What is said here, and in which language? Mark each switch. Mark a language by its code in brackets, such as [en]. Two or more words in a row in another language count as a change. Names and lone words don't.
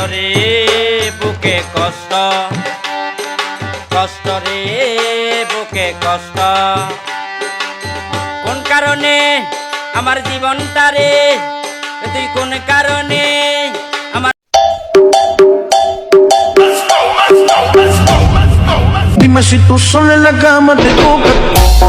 [bn] বুকে কষ্ট, কষ্ট রে বুকে কষ্ট। কোন কারণে আমার জীবনটা রে, তুই কোন কারণে আমার [es] Dime si tú sola en la cama te toca.